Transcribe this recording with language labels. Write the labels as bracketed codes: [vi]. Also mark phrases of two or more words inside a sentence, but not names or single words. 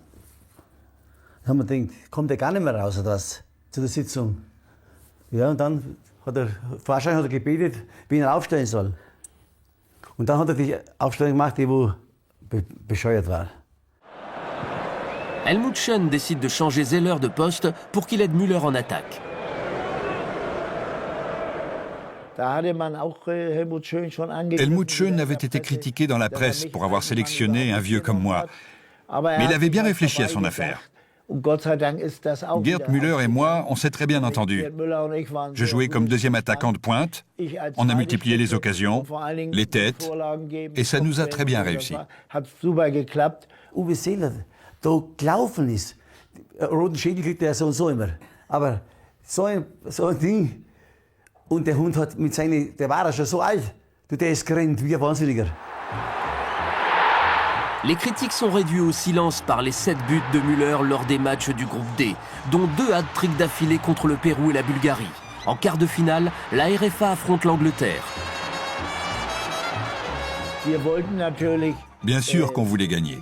[de] Da haben wir gedacht, kommt er gar nicht mehr raus oder was, zu der Sitzung. Ja, und dann wahrscheinlich hat er gebetet, wie er aufstellen soll. Und dann hat er die Aufstellung gemacht, die wo bescheuert war. [fr] Helmut Schön décide de changer Zeller de poste pour qu'il aide Müller en attaque. Helmut Schön avait été critiqué dans la presse pour avoir sélectionné un vieux comme moi. Mais il avait bien réfléchi à son affaire. Gerd Müller et moi, on s'est très bien entendus. Je jouais comme deuxième attaquant de pointe, on a multiplié les occasions, les têtes, et ça nous a très bien réussi. [de] Uwe Seeler, da gelaufen ist, roten Schädel kriegt er so und so immer. Aber so ein Ding, und der Hund hat mit seinen, der war ja schon so alt, der ist gerannt wie ein Wahnsinniger. [fr] Les critiques sont réduits au silence par les 7 buts de Müller lors des matchs du groupe D, dont 2 hat-tricks d'affilée contre le Pérou et la Bulgarie. En quart de finale, la RFA affronte l'Angleterre. Bien sûr qu'on voulait gagner.